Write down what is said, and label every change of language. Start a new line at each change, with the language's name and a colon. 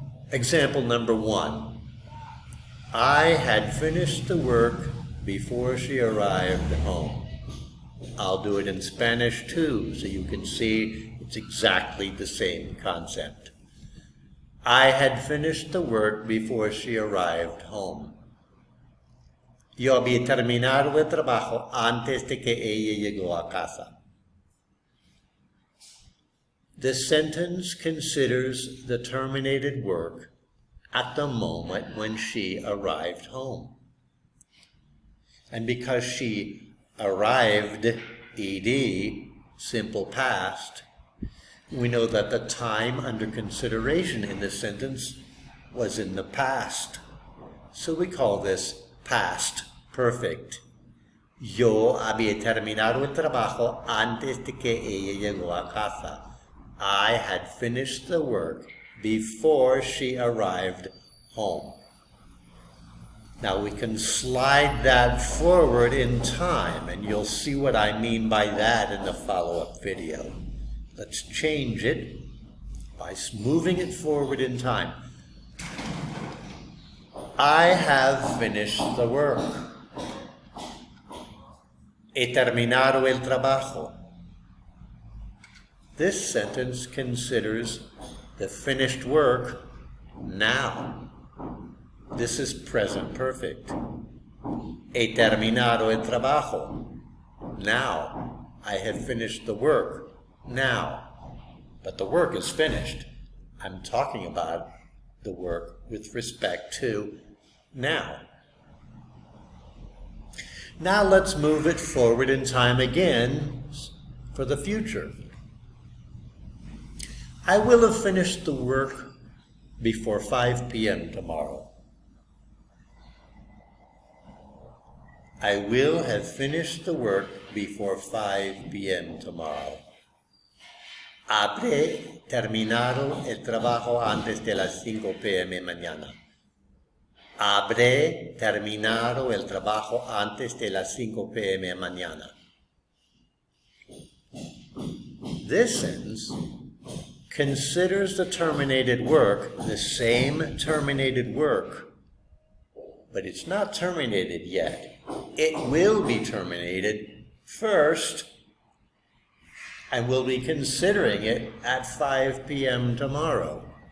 English: Example number 1. I had finished the work before she arrived home. I'll do it in Spanish too, so you can see it's exactly the same concept. I had finished the work before she arrived home.
Spanish: Yo había terminado el trabajo antes de que ella llegó a casa.
English: This sentence considers the terminated work at the moment when she arrived home. And because she arrived ed, simple past, we know that the time under consideration in this sentence was in the past. So we call this past perfect.
Spanish: Yo había terminado el trabajo antes de que ella llegó a casa.
English: I had finished the work before she arrived home. Now we can slide that forward in time, and you'll see what I mean by that in the follow-up video. Let's change it by moving it forward in time. I have finished the work.
Spanish: He terminado el trabajo.
English: This sentence considers the finished work now. This is present perfect.
Spanish: He terminado el trabajo.
English: Now. I have finished the work. Now. But the work is finished. I'm talking about the work with respect to now. Now let's move it forward in time again for the future. I will have finished the work before 5 p.m. tomorrow. I will have finished the work before 5 p.m. tomorrow.
Spanish: Habré terminado el trabajo antes de las 5 p.m. mañana. Habré terminado el trabajo antes de las 5 p.m. mañana.
English: This sentence considers the terminated work the same terminated work, but it's not terminated yet. It will be terminated first, and we'll be considering it at 5 p.m. tomorrow.